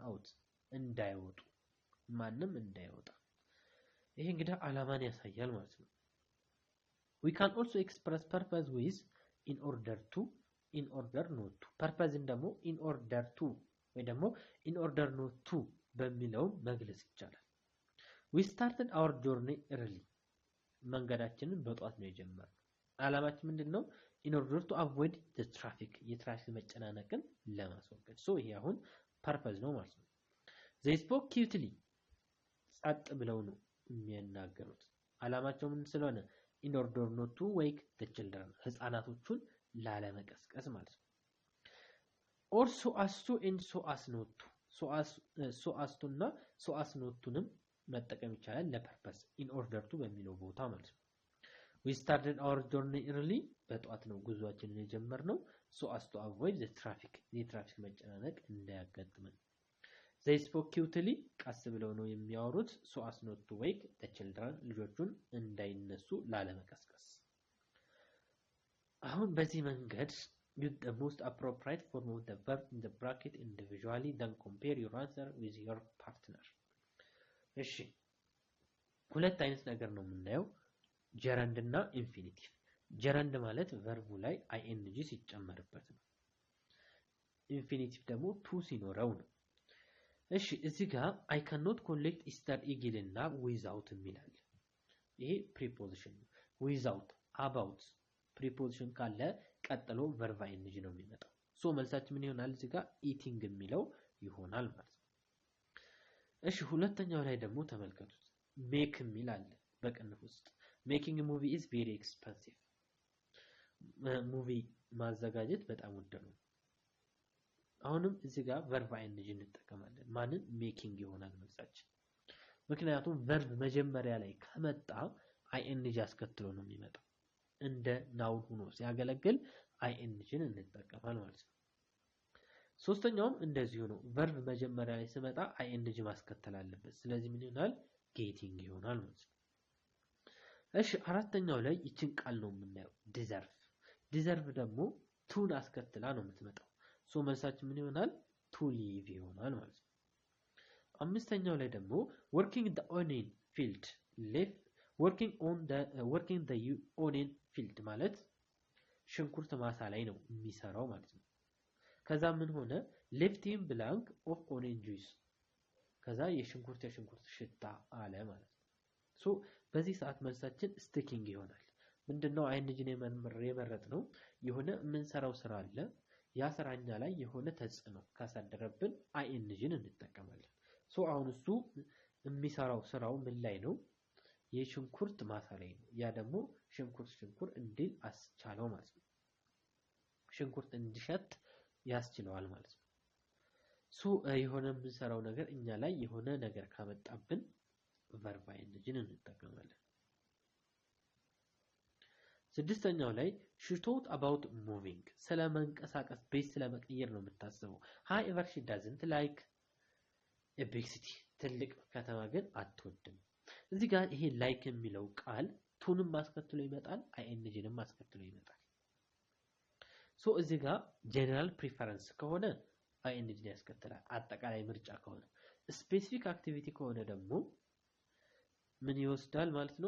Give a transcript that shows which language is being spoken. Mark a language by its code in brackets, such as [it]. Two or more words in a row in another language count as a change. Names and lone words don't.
[am] out እንዳይወጡ ማንም እንዳይወጣ። ይሄ እንግዲህ ዓላማን ያሳያል ማለት ነው። [en] we can also express purpose with in order to, in order not to purpose [am] ደግሞ [en] in order to [am] ወይ ደግሞ [en] in order not to [am] በሚለው መግለጽ ይቻላል። [en] we started our journey early [am] መንገዳችንን በጧት ነው የጀመርነው። ዓላማችን ምንድነው? [en] in order to avoid the traffic [am] የትራፊክ መጨናነቅን ለማስወገድ። ሶ ይሄ አሁን purpose ነው ማለት ነው። [en] they spoke cutely [am] ጸጥ ብለው ነው የሚናገሩት። ዓላማቸው ምን ስለሆነ? [en] in order not to wake the children [am] ህፃናቶቹን ላለመቀስቀስ ማለት ነው። [en] or so as to and so as not to so as to [am] እና [en] so as not to [am] መጠቀም ይቻላል ለፐርፐስ [en] in order to [am] በሚለው ቦታ ማለት ነው። [en] we started our journey early [am] በጧት ነው ጉዟችንን የጀመርነው [en] so as to avoid the traffic [am] የትራፊክ መጨናነቅ እንዳያጋጥመን። [en] they spoke cutely [am] ቀስ ብለው ነው የሚያወሩት [en] so as not to wake the children [am] ልጆቹን እንዳይነሱ ላለመቀስቀስ። አሁን በዚህ መንገድ [en] use the most appropriate form of the verb in the bracket individually then compare your answer with your partner። [am] እሺ ሁለት አይነት ነገር ነው የምናየው ጀረንድ እና ኢንፊኒቲቭ። ጀረንድ ማለት ቨርቡ ላይ ing ሲጨመርበት ነው። ኢንፊኒቲቭ ደግሞ ቱ ሲኖረው ነው። እሺ እዚህ ጋር [en] I cannot collect Easter egg [am] እና without የሚላል ይሄ ፕሪፖዚሽን ነው። [en] without about [am] ፕሪፖዚሽን ካለ ቀጥሎ [en] verb ing [am] ነው የሚመጣው። ሶ መልሳችን ምን ይሆናል? እዚህ ጋር eating የሚለው ይሆናል ማለት ነው። እሺ ሁለተኛው ላይ ደግሞ ተመልከቱት ሜክ የሚል አለ በቅንፍ ውስጥ። [en] making a movie is very expensive [am] ሙቪ ማዘጋጀት በጣም ውድ ነው። አሁንም እዚህ ጋር [en] verb ing [am] እንጠቀማለን። ማንን? ሜኪንግ ይሆናል መልሳችን። ምክንያቱም verb መጀመሪያ ላይ ከመጣ ing አስከትሎ ነው የሚመጣው። እንደ ናውን ሆኖ ሲያገለግል ing እንጠቀማለን ማለት ነው። ሶስተኛውም እንደዚሁ ነው። verb መጀመሪያ ላይ ሲመጣ ing ማስከተል አለበት። ስለዚህ ምን ይሆናል? ጌቲንግ ይሆናል ማለት ነው። እሺ አራተኛው ላይ ይችን ቃል ነው የምናየው ዲዘርቭ ደግሞ ቱን አስከትላ ነው የምትመጣው። ሶ መልሳችን ምን ይሆናል? ቱ ሊቭ ይሆናል ማለት ነው። አምስተኛው ላይ ደግሞ [en] working the onion field left working the onion field [am] ማለት ሽንኩርት ማሳ ላይ ነው የሚሰራው ማለት ነው። ከዛ ምን ሆነ? [en] left him blank of onion juice [am] ከዛ የሽንኩርት ሽታ አለ ማለት ነው። ሶ በዚህ ሰዓት መልሳችን ስቲኪንግ ይሆናል። ምንድነው አይንጂን የመረጥነው? የሆነ የምንሰራው ስራ አለ። ያ ስራኛ ላይ የሆነ ተጽዕኖ ካሳደረብን አይንጂን እንጠቀማለን። አሁን እሱ የሚሰራው ስራው ምን ላይ ነው? የሽንኩርት ማሳ ላይ ነው። ያ ደግሞ ሽንኩርት እንዲል አስቻለው ማለት ነው። ሽንኩርት እንዲሸት ያስችለዋል ማለት ነው። የሆነ የምንሰራው ነገር እኛ ላይ የሆነ ነገር ካመጣብን [en] verb ing [am] እንጠቀማለን። ስድስተኛው ላይ [en] she thought about moving [am] ስለመንቀሳቀስ ቤት ስለመቀየር ነው የምታስበው። [en] however she doesn't like a big city [am] ትልቅ ከተማ ግን አትወድም። እዚህ ጋር ይሄ ላይክ የሚለው ቃል ቱንም ማስከትሎ ይመጣል፣ አይኤንጂንም ማስከትሎ ይመጣል። እዚህ ጋር [en] general preference [am] ከሆነ አይኤንጂን ያስከትላል። አጠቃላይ ምርጫ ከሆነ [en] specific activity [am] ከሆነ ደግሞ ምን ይወስዳል ማለት ነው?